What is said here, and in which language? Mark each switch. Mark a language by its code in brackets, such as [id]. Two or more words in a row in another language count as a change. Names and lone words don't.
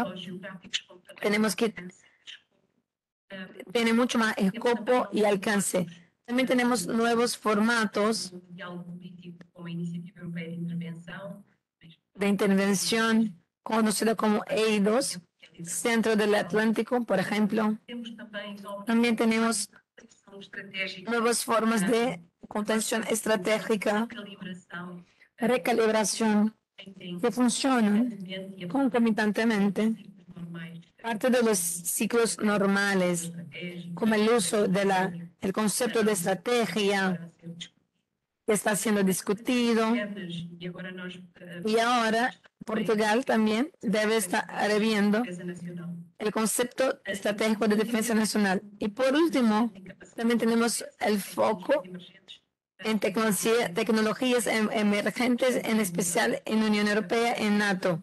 [es] Tenemos que tiene mucho más escopo y alcance. También tenemos nuevos formatos de intervención conocido como EI2, centro del Atlántico, por ejemplo. [pt] Temos também [es] También tenemos [pt] opção estratégica, [es] nuevas formas de contención estratégica, [pt] calibração [es] recalibración, [pt] em tempo, [es] que funcionan [pt] e a concomitantemente, normais, [es] parte de los ciclos normales, [pt] estratégica, [es] como el uso el concepto de estrategia [pt] para ser discutida. [es] que está siendo discutido. [pt] E agora nós, [es] Y ahora Portugal también debe estar reviendo [pt] defesa nacional, [es] el concepto estratégico de defensa nacional. Y por último, también tenemos el foco [pt] emergentes, [es] en tecnologías emergentes, en especial en Unión Europea, en NATO.